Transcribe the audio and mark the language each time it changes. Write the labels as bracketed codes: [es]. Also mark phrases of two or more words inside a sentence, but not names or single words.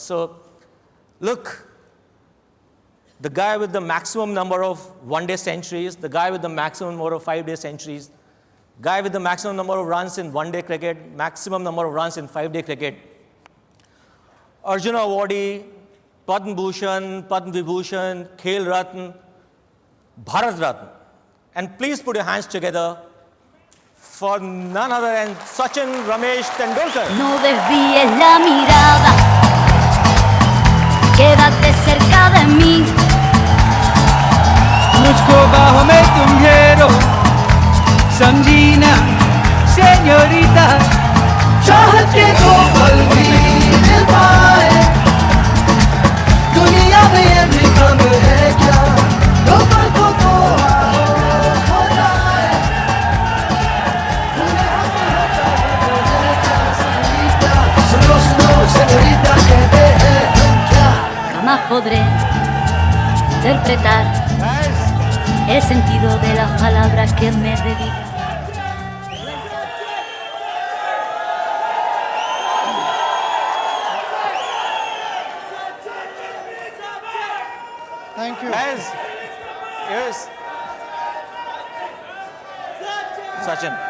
[en] So look, the guy with the maximum number of one-day centuries, the guy with the maximum number of five-day centuries, guy with the maximum number of runs in one-day cricket, maximum number of runs in five-day cricket, Arjuna Awardee, Padma Bhushan, Padma Vibhushan, Khel Ratna, Bharat Ratna. And please put your hands together for none other than Sachin Ramesh Tendulkar. [es] No desvíes la mirada, quédate cerca de mí. [hi] मुझको बाहों में तुम घेरो, समझी ना सेñorita. चाहत के दो पल भी मिल पाए, दुनिया में ये भी कम है क्या? दो पल को तो आओ खो जाए, पूरे हम होता है क्या señorita? सुनो सुनो señorita कहते हैं हम क्या? [es] Jamás podré interpretar el sentido de las palabras que me dedican. [en] Thank you. Guys, yes. Sachin.